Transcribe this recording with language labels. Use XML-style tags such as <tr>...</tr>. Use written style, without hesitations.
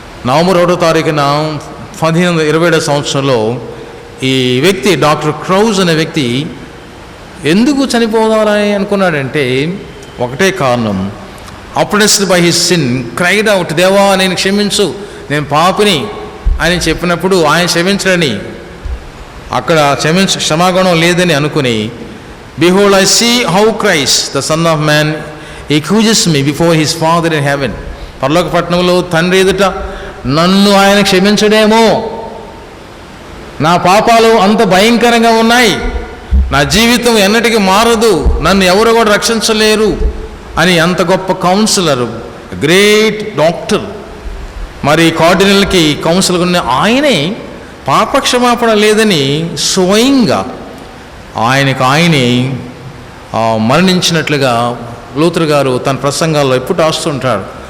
<te>November 1వ తారీఖున 1527 సంవత్సరంలో ఈ వ్యక్తి, డాక్టర్ క్రౌజ్ అనే వ్యక్తి ఎందుకు చనిపోవాలని అనుకున్నాడంటే ఒకటే కారణం,</te> <en>oppressed by his sin, cried out,</en> <te>దేవా నేను క్షమించు, నేను పాపిని అని చెప్పినప్పుడు ఆయన క్షమించడని, అక్కడ క్షమాగుణం లేదని అనుకుని</te> <en>Behold, I see how Christ, the Son of Man, accuses me before his Father in heaven.</en> <te>పరలోక పట్టణంలో తండ్రి ఎదుట నన్ను ఆయన క్షమించడేమో, నా పాపాలు అంత భయంకరంగా ఉన్నాయి, నా జీవితం ఎన్నటికీ మారదు, నన్ను ఎవరు కూడా రక్షించలేరు అని అంత గొప్ప కౌన్సిలర్, గ్రేట్ డాక్టర్, మరి కార్డినల్కి కౌన్సిలర్ ఉన్న ఆయనే పాపక్షమాపణ లేదని స్వయంగా ఆయనే మరణించినట్లుగా లూథర్ గారు తన ప్రసంగాల్లో ఎప్పుడు రాస్తుంటాడు.</te>